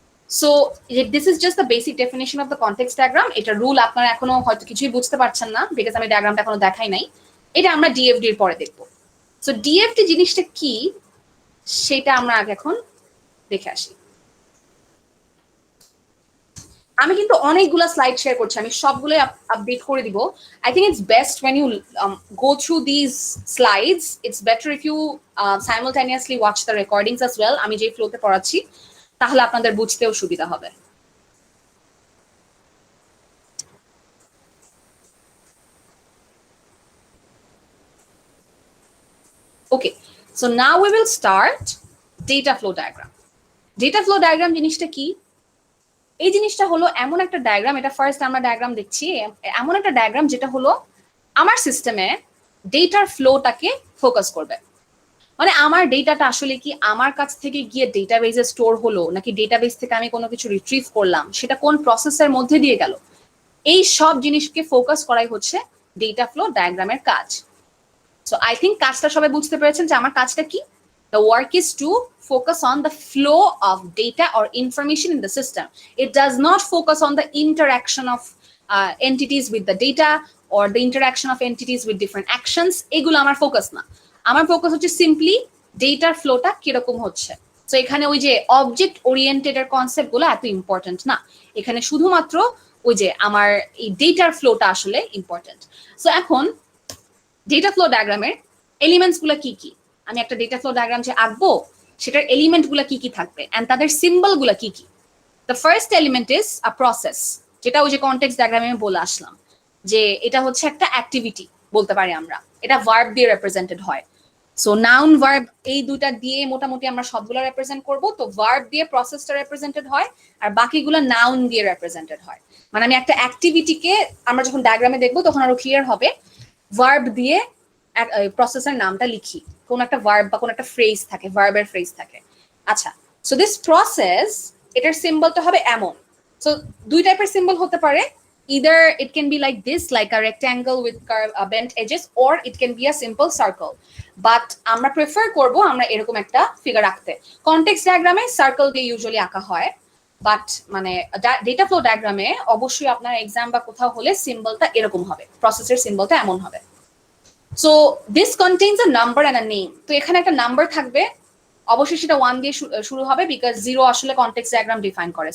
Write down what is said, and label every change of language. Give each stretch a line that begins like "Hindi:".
Bangla: So
English: This is just the basic definition of the context diagram.
Bangla: এটা rule আপনারা এখনো হয়তো কিছুই বুঝতে পারছেন না, বিকজ আমি ডায়াগ্রামটা এখনো দেখাই নাই। এটা আমরা ডিএফডি এর পরে দেখবো। সো ডিএফডি জিনিসটা কি সেটা আমরা আগে এখন দেখে আসি। আমি কিন্তু অনেকগুলা স্লাইড শেয়ার করছি, আমি সবগুলোই আপডেট করে দিব।
English: I think it's best when you go through these slides. It's better if you simultaneously watch the recordings as well.
Bangla: আমি যে ফ্লোতে পড়াচ্ছি তাহলে আপনাদের বুঝতেও সুবিধা হবে।
English: Okay, so now we will start data flow diagram.
Bangla: Data flow diagram জিনিসটা কি? এই জিনিসটা হলো এমন একটা ডায়াগ্রাম, এটা ফার্স্ট আমরা ডায়াগ্রাম দেখছি, এমন একটা ডায়াগ্রাম যেটা হলো আমার সিস্টেমে ডেটার ফ্লোটাকে ফোকাস করবে। মানে আমার ডেটাটা আসলে কি আমার কাছ থেকে গিয়ে ডেটাবেসে স্টোর হলো, নাকি ডেটাবেস থেকে আমি কোনো কিছু রিট্রিভ করলাম, সেটা কোন প্রসেসের মধ্যে দিয়ে গেল, এই সব জিনিসকে ফোকাস করাই হচ্ছে ডেটা ফ্লো ডায়াগ্রামের কাজ। সো
English: I think
Bangla: কাজটা সবাই বুঝতে পেরেছেন যে আমার কাজটা কি।
English: The work is to focus on the flow of data or information in the system. It does not focus on the interaction of entities with the data or the interaction of entities with different actions.
Bangla: এগুলো আমার focus না। আমার focus হচ্ছে simply ডেটার ফ্লোটা কিরকম হচ্ছে। So এখানে ওই যে অবজেক্ট ওরিয়েন্টেড এর কনসেপ্ট গুলো এত ইম্পর্টেন্ট না, এখানে শুধুমাত্র ওই যে আমার এই ডেটার ফ্লোটা আসলে ইম্পর্টেন্ট। সো এখন ডেটা ফ্লো ডায়াগ্রামের এলিমেন্টস গুলো কি কি, আমি একটা ডেটা ফ্লো ডায়াগ্রাম যে আঁকবো সেটার এলিমেন্ট গুলো কি কি থাকবে এন্ড তাদের সিম্বল গুলো কি কি।
English: the first element is a process,
Bangla: যেটা ওই যে কনটেক্সট ডায়াগ্রামে আমি বলে আসলাম যে এটা হচ্ছে একটা অ্যাক্টিভিটি বলতে পারি আমরা, এটা ভার্ব দিয়ে রিপ্রেজেন্টেড হয়। সো নাউন ভার্ব এই দুইটা দিয়ে মোটামুটি আমরা সবগুলো রিপ্রেজেন্ট করব। তো ভার্ব দিয়ে প্রসেসটা রিপ্রেজেন্টেড হয় আর বাকিগুলো নাউন দিয়ে রিপ্রেজেন্টেড হয়। মানে আমি একটা অ্যাক্টিভিটিকে আমরা যখন ডায়াগ্রামে দেখবো তখন আরো ক্লিয়ার হবে, ভার্ব দিয়ে প্রসেসের নামটা লিখি, কোন একটা ভার্ব বা কোন একটা ফ্রেজ থাকে, ভার্বের ফ্রেজ থাকে। আচ্ছা, সো দিস প্রসেস, এটার সিম্বলটা হবে এমন। সো দুই টাইপের সিম্বল হতে পারে,
English: either it can be like this, like a rectangle with bent edges, or it can be a simple circle.
Bangla: But আমরা প্রেফার করব আমরা এরকম একটা ফিগার রাখতে। কনটেক্সট ডায়াগ্রামে সার্কেল দিয়ে ইউজুয়ালি আঁকা হয়, বাট মানে ডেটা ফ্লো ডায়াগ্রামে অবশ্যই আপনার এক্সাম বা কোথাও হলে সিম্বলটা এরকম হবে, প্রসেসের সিম্বলটা এমন হবে। So
English: This contains a number and a name.
Bangla: তো এখানে একটা নাম্বার থাকবে, অবশ্যই সেটা 1 দিয়ে শুরু হবে, বিকজ 0 আসলে কনটেক্সট ডায়াগ্রাম ডিফাইন করে।